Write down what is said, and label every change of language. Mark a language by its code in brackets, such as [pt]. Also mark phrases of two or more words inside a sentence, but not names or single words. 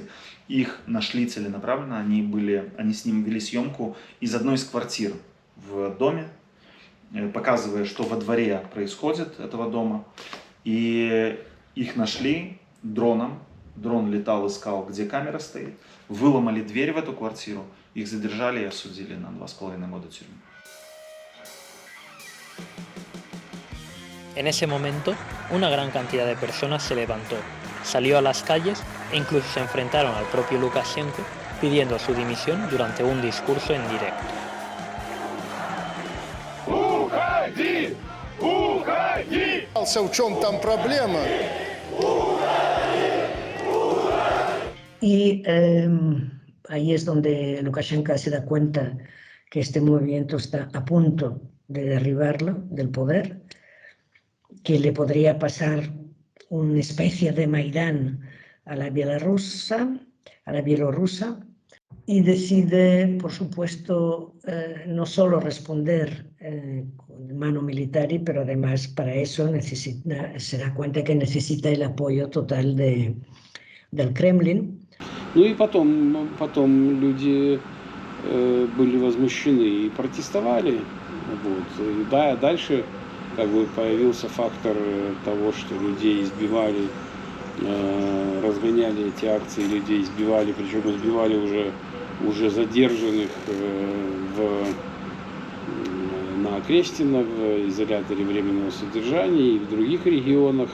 [ru] Их нашли целенаправленно, они с ним вели съемку из одной из квартир в доме, показывая, что во дворе происходит этого дома. И их нашли дроном. Дрон летал, искал, где камера стоит. Выломали дверь в эту квартиру. Их задержали и осудили на 2,5 года тюрьмы. [es] En ese momento, una gran cantidad de personas se levantó, salió a las calles e incluso se enfrentaron al propio Lukashenko pidiendo su dimisión durante un discurso en directo. [ru] Уходи! Уходи! В чем там проблема? [es] Y ahí es donde Lukashenko se da cuenta que este movimiento está a punto de derribarlo del poder, que le podría pasar una especie de Maidán a la bielorrusa, y decide, por supuesto, no solo responder con mano militar, pero además para eso se da cuenta que necesita el apoyo total del Kremlin. [ru] И потом люди были возмущены и протестовали. И дальше появился фактор того, что людей избивали, разгоняли эти акции, людей избивали, причем избивали уже задержанных на Крестино, в изоляторе временного содержания и в других регионах.